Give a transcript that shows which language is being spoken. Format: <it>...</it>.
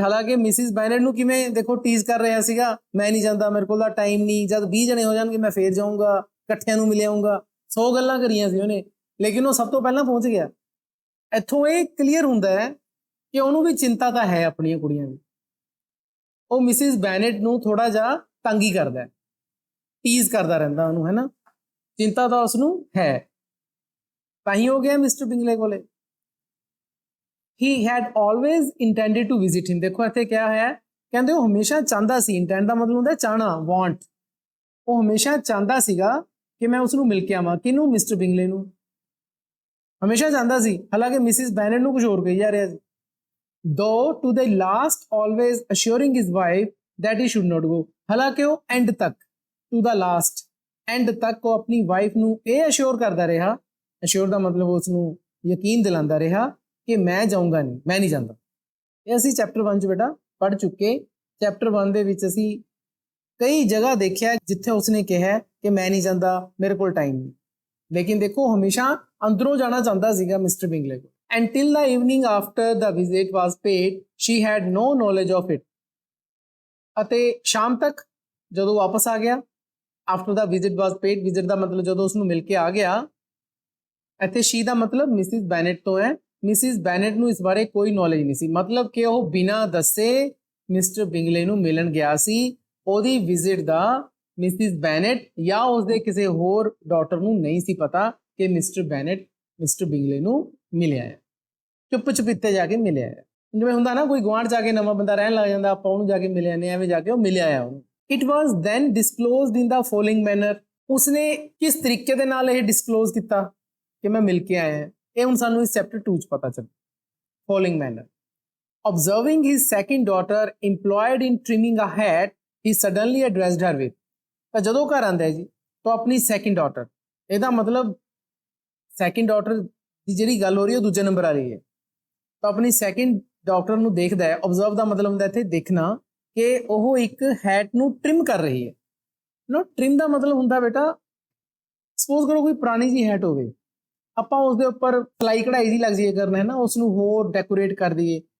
<pa>ਹਾਲਾਂਕਿ ਮਿਸਿਸ ਬੈਨੇਟ ਨੂੰ ਕਿਵੇਂ ਦੇਖੋ ਟੀਜ਼ ਕਰ ਰਿਹਾ ਸੀਗਾ, ਮੈਂ ਨਹੀਂ ਜਾਂਦਾ, ਮੇਰੇ ਕੋਲ ਤਾਂ ਟਾਈਮ ਨਹੀਂ, ਜਦ 20 ਜਣੇ ਹੋ ਜਾਣਗੇ ਮੈਂ ਫੇਰ ਜਾਊਂਗਾ, ਇਕੱਠਿਆਂ ਨੂੰ ਮਿਲ ਆਊਂਗਾ, 100 ਗੱਲਾਂ ਕਰੀਆਂ ਸੀ ਉਹਨੇ, ਲੇਕਿਨ ਉਹ ਸਭ ਤੋਂ ਪਹਿਲਾਂ ਪਹੁੰਚ ਗਿਆ। ਇੱਥੋਂ ਇਹ ਕਲੀਅਰ ਹੁੰਦਾ ਹੈ ਕਿ ਉਹਨੂੰ ਵੀ ਚਿੰਤਾ ਤਾਂ ਹੈ ਆਪਣੀਆਂ ਕੁੜੀਆਂ ਦੀ। ਉਹ ਮਿਸਿਸ ਬੈਨੇਟ ਨੂੰ ਥੋੜਾ ਜਿਹਾ ਤੰਗੀ ਕਰਦਾ, ਟੀਜ਼ ਕਰਦਾ ਰਹਿੰਦਾ ਉਹਨੂੰ, ਹੈ ਨਾ, ਚਿੰਤਾ ਤਾਂ ਉਸਨੂੰ ਹੈ। ਤਾਂ ਹੀ ਹੋ ਗਿਆ ਮਿਸਟਰ ਬਿੰਗਲੇ ਕੋਲੇ।</pa> <en>He had always intended to visit him।</en> <pa>ਦੇਖੋ ਇੱਥੇ ਕਿਹਾ ਹੈ, ਕਹਿੰਦੇ ਉਹ ਹਮੇਸ਼ਾ ਚਾਹੁੰਦਾ ਸੀ। ਇੰਟੈਂਡ ਦਾ ਮਤਲਬ ਹੁੰਦਾ ਚਾਹਣਾ, ਵਾਂਟ। ਉਹ ਹਮੇਸ਼ਾ ਚਾਹੁੰਦਾ ਸੀਗਾ ਕਿ ਮੈਂ ਉਸ ਨੂੰ ਮਿਲ ਕੇ ਆਵਾਂ। ਕਿਹਨੂੰ? ਮਿਸਟਰ ਬਿੰਗਲੇ ਨੂੰ। ਹਮੇਸ਼ਾ ਚਾਹੁੰਦਾ ਸੀ। ਹਾਲਾਂਕਿ ਮਿਸਿਸ ਬੈਨੇਟ ਨੂੰ ਕੁਝ ਹੋਰ ਕਹੀ ਜਾ ਰਿਹਾ ਸੀ।</pa> <en>Though to the last always assuring his wife that he should not go।</en> <pa>ਹਾਲਾਂਕਿ ਉਹ ਐਂਡ ਤੱਕ,</pa> <en>to the last,</en> <pa>ਐਂਡ ਤੱਕ ਉਹ ਆਪਣੀ ਵਾਈਫ ਨੂੰ ਇਹ ਅਸ਼ੋਰ ਕਰਦਾ ਰਿਹਾ। ਅਸ਼ੋਰ ਦਾ ਮਤਲਬ ਉਸ ਨੂੰ ਯਕੀਨ ਦਿਲਾਉਂਦਾ ਰਿਹਾ ਕਿ ਮੈਂ ਜਾਊਂਗਾ ਨਹੀਂ, ਮੈਂ ਨਹੀਂ ਜਾਂਦਾ। ਇਹ ਅਸੀਂ ਚੈਪਟਰ 1 ਚ ਬੇਟਾ ਪੜ੍ਹ ਚੁੱਕੇ। ਚੈਪਟਰ 1 ਦੇ ਵਿੱਚ ਅਸੀਂ ਕਈ ਜਗ੍ਹਾ ਦੇਖਿਆ ਜਿੱਥੇ ਉਸਨੇ ਕਿਹਾ ਕਿ ਮੈਂ ਨਹੀਂ ਜਾਂਦਾ, ਮੇਰੇ ਕੋਲ ਟਾਈਮ ਨਹੀਂ। ਲੇਕਿਨ ਦੇਖੋ ਹਮੇਸ਼ਾ ਅੰਦਰੋਂ ਜਾਣਾ ਚਾਹੁੰਦਾ ਸੀਗਾ ਮਿਸਟਰ ਬਿੰਗਲੇ ਕੋਲ।</pa> <en>Until the evening after the visit was paid, she had no knowledge of it।</en> <pa>ਅਤੇ ਸ਼ਾਮ ਤੱਕ ਜਦੋਂ ਵਾਪਸ ਆ ਗਿਆ,</pa> <en>after the visit was paid,</en> <pa>visit ਦਾ ਮਤਲਬ ਜਦੋਂ ਉਸਨੂੰ ਮਿਲ ਕੇ ਆ ਗਿਆ। ਇੱਥੇ she ਦਾ ਮਤਲਬ ਮਿਸਿਸ ਬੈਨੇਟ ਤੋਂ ਹੈ। ਮਿਸਿਸ ਬੈਨੇਟ ਨੂੰ ਇਸ ਬਾਰੇ ਕੋਈ ਨੌਲੇਜ ਨਹੀਂ ਸੀ, ਮਤਲਬ ਕਿ ਉਹ ਬਿਨਾਂ ਦੱਸੇ ਮਿਸਟਰ ਬਿੰਗਲੇ ਨੂੰ ਮਿਲਣ ਗਿਆ ਸੀ। ਉਹਦੀ ਵਿਜ਼ਿਟ ਦਾ ਮਿਸਿਸ ਬੈਨੇਟ ਜਾਂ ਉਸਦੇ ਕਿਸੇ ਹੋਰ ਡਾਟਰ ਨੂੰ ਨਹੀਂ ਸੀ ਪਤਾ ਕਿ ਮਿਸਟਰ ਬੈਨੇਟ ਮਿਸਟਰ ਬਿੰਗਲੇ ਨੂੰ ਮਿਲਿਆ ਹੈ। ਚੁੱਪ ਚੁਪੀਤੇ ਜਾ ਕੇ ਮਿਲਿਆ ਹੈ। ਜਿਵੇਂ ਹੁੰਦਾ ਨਾ, ਕੋਈ ਗੁਆਂਢ ਜਾ ਕੇ ਨਵਾਂ ਬੰਦਾ ਰਹਿਣ ਲੱਗ ਜਾਂਦਾ, ਆਪਾਂ ਉਹਨੂੰ ਜਾ ਕੇ ਮਿਲਿਆ ਨੇ, ਐਵੇਂ ਜਾ ਕੇ ਉਹ ਮਿਲਿਆ ਹੈ ਉਹਨੂੰ।</pa> <en>It was then disclosed in the following manner.</en> <pa>ਉਸਨੇ ਕਿਸ ਤਰੀਕੇ ਦੇ ਨਾਲ ਇਹ ਡਿਸਕਲੋਜ਼ ਕੀਤਾ ਕਿ ਮੈਂ ਮਿਲ ਕੇ ਆਇਆ ਹਾਂ? ਇਹ ਹੁਣ ਸਾਨੂੰ ਇਸ ਚੈਪਟਰ 2 ਚ ਪਤਾ ਚੱਲ।</pa> <en>Following manner. Observing his second daughter employed in trimming a hat, he suddenly addressed her with।</en> <pa>ਤਾਂ ਜਦੋਂ ਘਰ ਆਂਦਾ ਹੈ ਜੀ, ਤਾਂ ਆਪਣੀ ਸੈਕਿੰਡ ਡਾਟਰ, ਇਹਦਾ ਮਤਲਬ ਸੈਕਿੰਡ ਡਾਟਰ ਦੀ ਜਿਹੜੀ ਗੱਲ ਹੋ ਰਹੀ ਹੈ ਉਹ ਦੂਜੇ ਨੰਬਰ ਵਾਲੀ ਹੈ। ਤਾਂ ਆਪਣੀ ਸੈਕਿੰਡ ਡਾਟਰ ਨੂੰ ਦੇਖਦਾ ਹੈ। ਓਬਜ਼ਰਵ ਦਾ ਮਤਲਬ ਹੁੰਦਾ ਇੱਥੇ ਦੇਖਣਾ, ਕਿ ਉਹ ਇੱਕ ਹੈਟ ਨੂੰ ਟ੍ਰਿਮ ਕਰ ਰਹੀ ਹੈ। ਨਾ, ਟ੍ਰਿਮ ਦਾ ਮਤਲਬ ਹੁੰਦਾ ਬੇਟਾ, ਸਪੋਜ਼ ਕਰੋ ਕੋਈ ਪੁਰਾਣੀ ਜੀ ਹੈਟ ਹੋਵੇ, ਆਪਾਂ ਉਸਦੇ ਉੱਪਰ ਸਿਲਾਈ ਕਢਾਈ ਜੀ ਲੱਗ ਜਾਈਏ ਕਰਨ, ਹੈ ਨਾ, ਉਸ ਨੂੰ ਹੋਰ ਡੈਕੋਰੇਟ ਕਰ ਦਈਏ।</pa>